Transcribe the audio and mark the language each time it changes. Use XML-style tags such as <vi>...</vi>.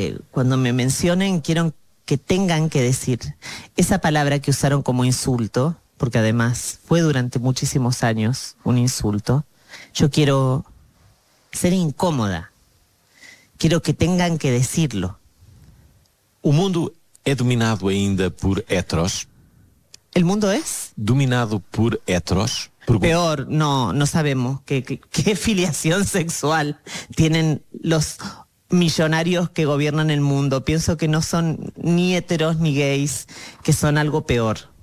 <es>Cuando me mencionen, quiero que tengan que decir esa palabra que usaron como insulto, porque además fue durante muchísimos años un insulto. Yo quiero ser incómoda. Quiero que tengan que decirlo.</es> <pt>O mundo é dominado ainda por heteros?</pt> <es>El mundo es? Dominado por heteros? Peor, no, no sabemos qué filiación sexual tienen los millonarios que gobiernan el mundo. Pienso que no son ni heteros ni gays, que son algo peor.</es>